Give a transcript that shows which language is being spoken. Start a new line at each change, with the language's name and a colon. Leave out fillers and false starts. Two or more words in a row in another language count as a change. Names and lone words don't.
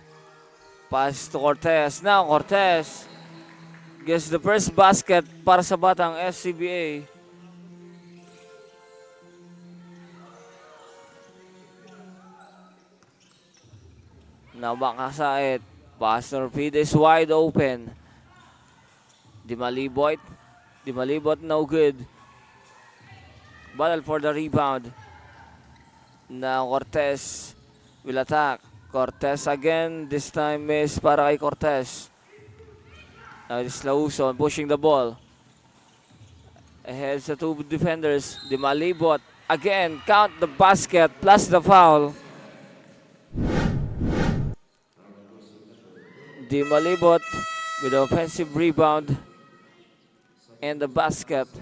English: Pass to Cortez. Now, Cortez gets the first basket
Filipino: para sa
English: Batang SCBA. Now, Makasaet. Pastor Fide is wide open. Di Malibot. Di Malibot, no good. Battle for the rebound. Now, Cortez will attack. Cortez again. This time miss
Filipino: para kay
English: Cortez. Now, it's Lauson pushing the ball. Ahead sa two defenders. Di Malibot. Again, count the basket plus the foul. Di Malibot with the offensive rebound and the basket.